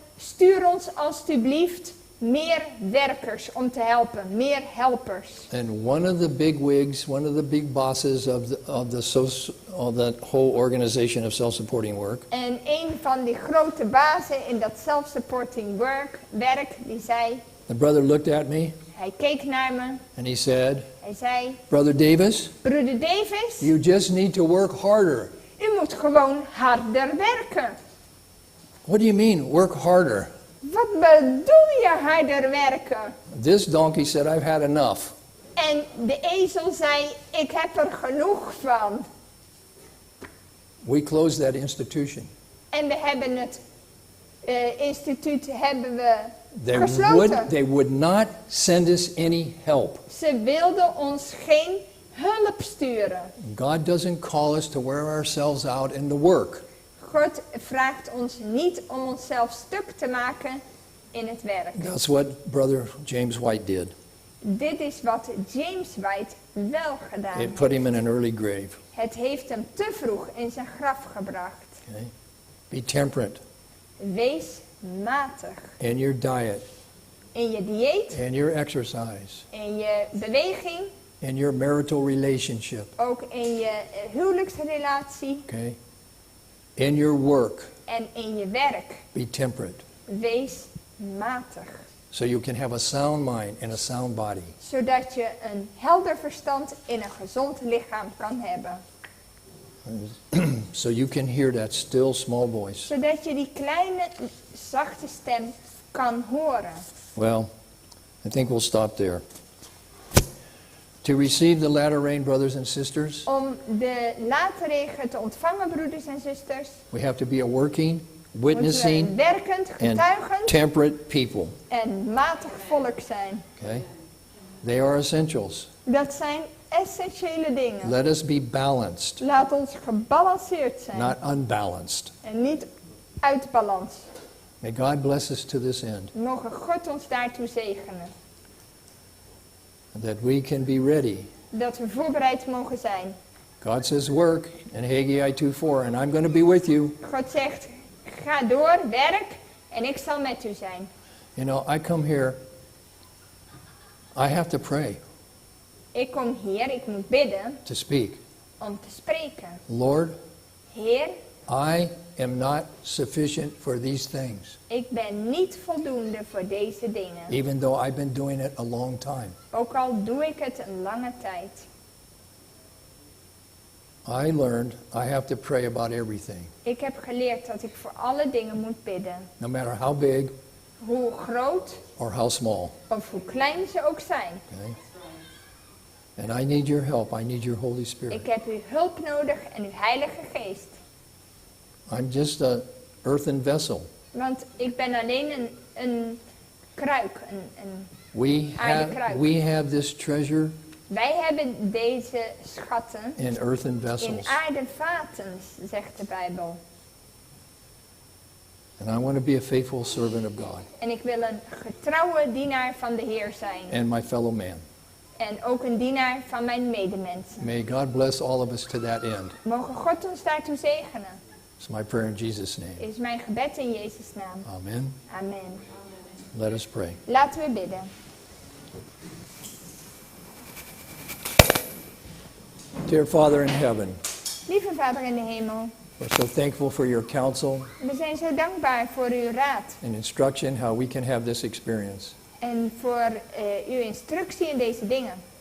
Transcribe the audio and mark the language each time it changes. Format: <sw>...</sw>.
<nl>Stuur ons alstublieft meer werkers om te helpen, meer helpers.</nl> <en>And one of the bigwigs, one of the big bosses of that whole organization of self-supporting work,</en> <nl>En een van die grote bazen in dat self-supporting werk, die zei,</nl> <en>the brother looked at me</en> <nl>hij keek naar me,</nl> <en>and he said,</en> <nl>hij zei,</nl> <en>Brother Davis,</en> <nl>broeder Davis,</nl> <en>you just need to work harder.</en> <nl>u moet gewoon harder werken.</nl> <en>What do you mean, work harder?</en> <nl>Wat bedoel je harder werken?</nl> <en>This donkey said, I've had enough.</en> <nl>En de ezel zei, ik heb er genoeg van.</nl> <en>We closed that institution.</en> <nl>En we hebben het instituut gesloten.</nl> <en>They would not send us any help.</en> <nl>Ze wilden ons geen hulp sturen.</nl> <en>God doesn't call us to wear ourselves out in the work.</en> <nl>God vraagt ons niet om onszelf stuk te maken in het werk.</nl> <en>That's what Brother James White did.</en> <nl>Dit is wat James White wel gedaan</nl> <en>It</en> <nl>heeft.</nl> <en>put him in an early grave.</en> <nl>Het heeft hem te vroeg in zijn graf gebracht.</nl> <en>Okay? Be temperate</en> <nl>Wees matig</nl> <en>in your diet,</en> <nl>in je dieet,</nl> <en>in your exercise,</en> <nl>in je beweging,</nl> <en>in your marital relationship.</en> <nl>ook in je huwelijksrelatie</nl> <en>Okay? In your work,</en> <nl>en in je werk.</nl> <en>be temperate.</en> <nl>Wees matig.</nl> <en>So you can have a sound mind and a sound body.</en> <nl>Zodat je een helder verstand in een gezond lichaam kan hebben.</nl> <en>So you can hear that still small voice.</en> <nl>Zodat je die kleine, zachte stem kan horen.</nl> <en>Well, I think we'll stop there. To receive the latter rain, brothers and sisters,</en> <nl>Om de late regen te ontvangen, broeders en zusters,</nl> <en>we have to be a working,</en> <nl>moeten we een</nl> <en>witnessing,</en> <nl>werkend,</nl> <en>and</en> <nl>getuigend</nl> <en>temperate people.</en> <nl>en matig volk zijn.</nl> <en>Okay? They are essentials.</en> <nl>Dat zijn essentiële dingen.</nl> <en>Let us be balanced,</en> <nl>Laat ons gebalanceerd zijn</nl> <en>not unbalanced.</en> <nl>en niet uit balans.</nl> <en>May God bless us to this end,</en> <nl>Mogen God ons daartoe zegenen.</nl> <en>that we can be ready.</en> <nl>Dat we voorbereid mogen zijn.</nl> <en>God says work in Haggai 2:4, and I'm going to be with you.</en> <nl>God zegt, ga door, werk en ik zal met u zijn.</nl> <en>You know, I come here, I have to pray,</en> <nl>Ik kom hier, ik moet bidden</nl> <en>to speak.</en> <nl>om te spreken.</nl> <en>Lord,</en> <nl>Heer,</nl> <en>I am not sufficient for these things,</en> <nl>ik ben niet voldoende voor deze dingen.</nl> <en>even though I've been doing it a long time.</en> <nl>Ook al doe ik het een lange tijd.</nl> <en>I learned I have to pray about everything,</en> <nl>Ik heb geleerd dat ik voor alle dingen moet bidden.</nl> <en>no matter how big</en> <nl>Hoe groot</nl> <en>or how small.</en> <nl>of hoe klein ze ook zijn.</nl> <en>Okay? And I need your help. I need your Holy Spirit.</en> <nl>Ik heb uw hulp nodig en uw Heilige Geest.</nl> <en>I'm just an earthen vessel.</en> <nl>Want ik ben alleen een kruik.</nl> <en>We have this treasure</en> <nl>Wij hebben deze schatten</nl> <en>in earthen</en> <nl>in</nl> <en>vessels.</en> <nl>aarden vaten, zegt de Bijbel.</nl> <en>And I want to be a faithful servant of God</en> <nl>En ik wil een getrouwe dienaar van de Heer zijn.</nl> <en>and my fellow man.</en> <nl>En ook een dienaar van mijn medemensen.</nl> <en>May God bless all of us to that end.</en> <nl>Mogen God ons daartoe zegenen.</nl> <en>It's my prayer in Jesus' name.</en> <nl>Is mijn gebed in Jezus' naam.</nl> <en>Amen.</en> <nl>Amen.</nl> <en>Let us pray.</en> <nl>Laten we bidden.</nl> <en>Dear Father in heaven,</en> <nl>Lieve Vader in de hemel.</nl> <en>We're so thankful for your counsel</en> <nl>We zijn zo dankbaar voor uw raad</nl> <en>and instruction how we can have this experience.</en> <nl>en voor uw instructie in deze dingen.</nl>